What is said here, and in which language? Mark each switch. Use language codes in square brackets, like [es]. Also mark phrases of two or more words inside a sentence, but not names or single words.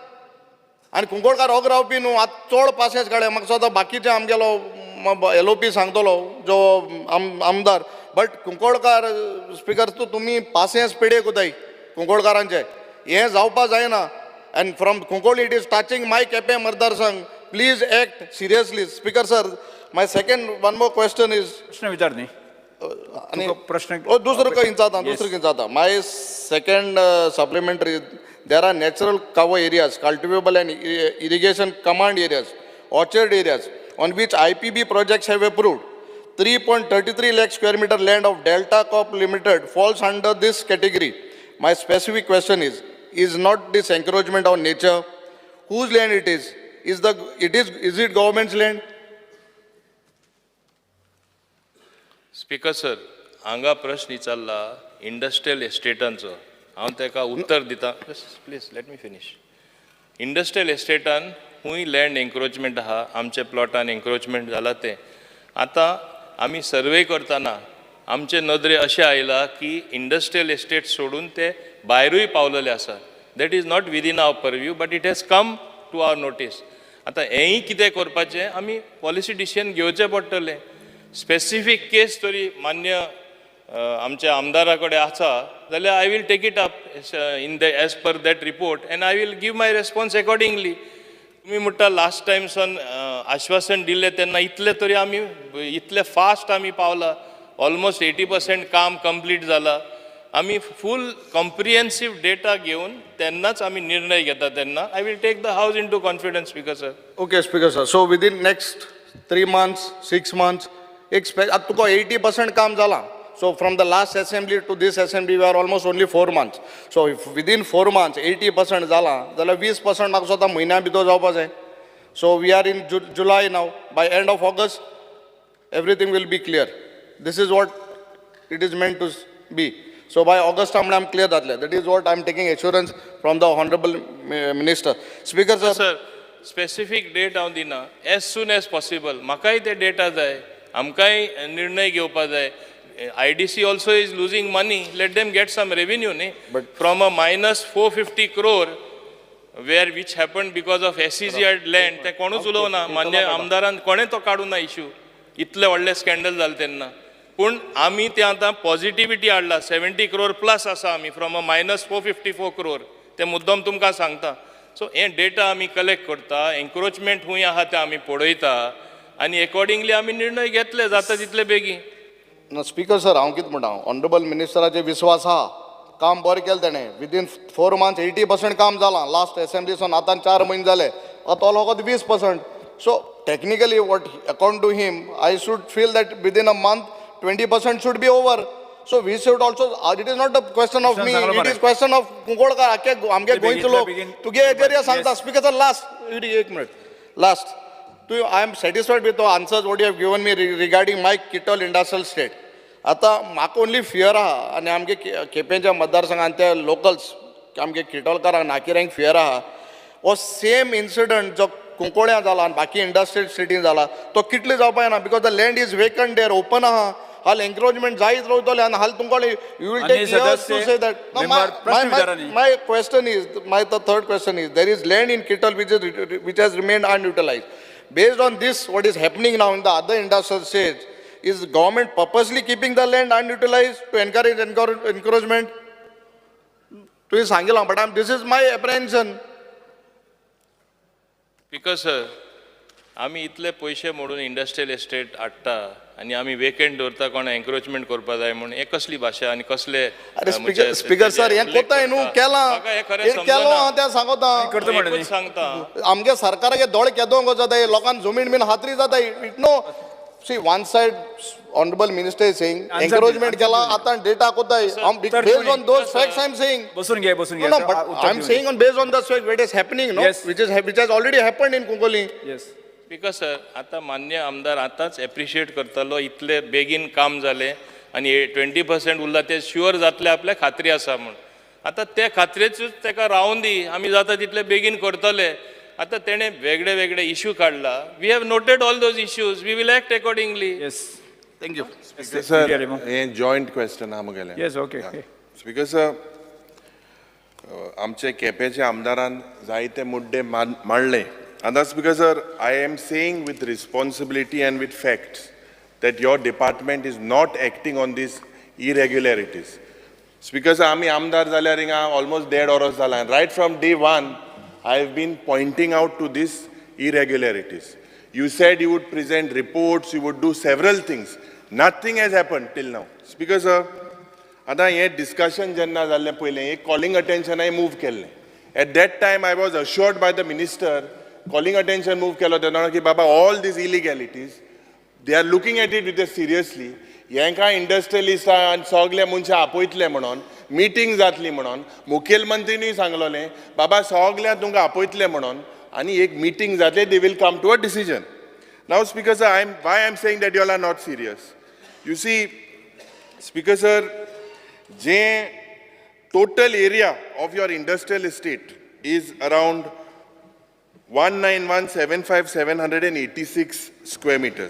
[kok] आनी कुंकोळकार हो रावपी न्हू आतां चड पासेस काडे म्हाका दिसता बाकीचे आमगेलो LOP सांगतलो जो आमदार बट कुंकोळकार स्पीकर तुमी पासेस पेडे कोताय कुंकोळकारांचे हें जावपा जायना [en] And from Kunkolim it is touching my Quepem [kok] मतदारसंघ [en] Please act seriously Speaker sir my second one more question is [kok] प्रश्न विचार न्ही आनी प्रश्न दुसरो खंयचा [en] my second supplementary there are natural cover areas cultivable and irrigation command areas orchard areas on which IPB projects have approved 3.33 lakh square meter land of Delta Corp Limited falls under this category. My specific question is not this encroachment on nature? Whose land it is? Is it government's land? [kok] स्पीकर सर हांगा प्रश्न विचारला इंडस्ट्रियल एस्टेटांचो हांव ताका उत्तर दिता [en] Please let me finish. [kok] इंडस्ट्रियल एस्टेटान खूंय [en] land encroachment [kok] आहा आमच्या प्लॉटान एन्क्रोचमेंट जाला ते आतां आमी सर्वे करतना आमचे नदरे अशें आयला की [en] industrial estate [kok] सोडून ते भायरूय पावलेले आसा [en] That is not within our purview but it has come to our notice. [kok] आतां हेंय कितें करपाचें आमी [en] policy decision [kok] घेवचें पडटलें. [en] Specific case [kok] तरी मान्य आमच्या आमदारा कडेन आसा जाल्यार [en] I will take it up in the edge per that report and I will give my response accordingly. [kok] तुम्ही म्हणटा [en] last time [kok] सन आश्वासन दिल्लें तेन्ना इतले तरी आमी इतले फास्ट आमी पावला ऑलमोस्ट 80% काम कंप्लीट जाला. आमी [en] full comprehensive data [kok] घेवन तेन्नाच आमी निर्णय घेता तेन्ना [en] I will take the house into confidence Speaker sir. OK Speaker sir so within next 3 months 6 months [kok] आतां तुका 80% काम जालां. [en] So from the last assembly to this assembly we are almost only 4 months. So if within 4 months 80% [kok] जाला जाल्यार 20% म्हाका स्वता म्हयन्या भितर जावपा जाय. [en] So we are in July now. By end of August everything will be clear. This is what it is meant to be. So by August I'm clear जातले. That is what I'm taking assurance from the honorable minister. Speaker sir. Sir, specific date [kok] हांव दिना [en] as soon as possible. [kok] म्हाकाय ते डेटा जाय आमकांय निर्णय घेवपा जाय. [en] IDC also is losing money. Let them get some revenue, ne? But from a minus 450 crore, which happened because of SEZ land, [kok] ते कोणूच उलोवना. मान्य आमदारान कोणे तो काडूं ना इश्यू. इतले व्हडले स्कॅन्डल जाले तेन्ना. पूण आमी ते आतां पॉझिटिव्हिटी हाडला 70 crore प्लस आसा आमी [en] from a minus 454 crore. [kok] ते मुद्दम तुमकां सांगता. सो हे डेटा आमी कलेक्ट करता. एन्क्रोचमेंट खूंय आहा ते आमी पळयता आनी अकॉर्डिंगली आमी निर्णय घेतले जाता तितले बेगीन. [en] Speaker sir [kok] हांव कितें म्हणटा ऑनरेबल मिनिस्टराचे विश्वास आहा काम बरें केलें तेणें [en] within 4 months [kok] 80% काम जालां लास्ट एसेंब्लीसून आतां 4 म्हयने जाले तो लोक 20%. [en] So technically what according to him I should feel that within a month 20% should be over. So we should also it is not a question of me it is question of Kunkolkar [kok] आख्खे आमगे गोंयचे लोक तुगे एरिया सांगता. [en] Speaker sir last 1 minute लास्ट I am satisfied with the answers what you have given me regarding my Kittal industrial state. [kok] आतां म्हाका [en] only fear [kok] आहा आनी आमगे केपेंच्या मतदारसंघात ते लोकल्स आमगे किटोलकारांक नाकिऱ्यांक फियर आहा हो [en] same incident [kok] जो कुंकोळ्या जाला आनी बाकी इंडस्ट्रियल सिटीन जाला तो कितले जावपाक ना [en] because the land is vacant there open [kok] आहा हाल एन्क्रोचमेंट जायत रावतले आनी हाल तुमकां [en] you will take years to say that my question is my the third question is there is land in Kittal which has remained unutilized. Based on this, what is happening now in the other industrial states, is government purposely keeping the land unutilized to encourage encroachment? To Sangila, but this is my apprehension. [kok] Because आमी इतले पयशे मोडून [en] industrial estate [kok] हाडटा आनी आमी वेकेंट दवरता कोणा एन्क्रोचमेंट करपा जाय म्हणून हे कसली भाशा आनी कसले स्पीकर सर हे कोताय न्हू केलां तें सांगता सांगता आमगे सरकारागे दोळे केदोंक जाताय लोकांक जमीन बीन हातरी जाताय [en] it no see one side honourable minister is saying encroachment [kok] केला आतां डेटा कोताय [en] based on those facts I am saying [kok] बसून घे [en] no but I am saying on based on the fact what is happening no Yes. which has already happened in Kongoli. येस [kok] बिकॉज आतां मान्य आमदार आतांच एप्रिशिएट करतलो इतले बेगीन काम जालें आनी 20% उरला ते शुअर जातले आपल्या खात्री आसा म्हूण आतां ते खात्रेचूच ताका रावून दी आमी जाता तितले बेगीन करतले आतां तेणें वेगळे वेगळे इश्यू काडला [en] We have noted all those issues we will act accordingly येस Thank you. Sir, a joint question आमगेलें. Yes OK Speaker sir, [kok] आमचे केपेचे आमदारान जायते मुद्दे मांडले. [en] And that's because sir, I am saying with responsibility and with facts that your department is not acting on these irregularities. Speaker sir, [kok] आमी आमदार जाल्यार हिंगा [en] almost 1.5 hours [kok] जाला. [en] And right from day one, I have been pointing out to these irregularities. You said you would present reports, you would do several things. Nothing has happened till now. Speaker sir, [kok] आता हे discussion जेन्ना जाल्लें पयलें एक [en] calling attention I move [kok] केल्लें. [en] At that time I was assured by the minister, calling attention move [kok] केलो तेन्ना की बाबा [en] all these illegalities, they are looking at it with us seriously. [kok] हेंका इंडस्ट्रियलिस्टां आनी सगळे मनशां आपयतले म्हणून मिटींग जातली म्हणून मुखेलमंत्रीनूय सांगलोलें बाबा सगळ्यांक तुमकां आपयतले म्हणून आनी एक मिटींग जातले [en] they will come to a decision. Now Speaker sir, why I am saying that you all are not serious. You see, Speaker sir, the total area of your industrial estate is around 191,756 square meters.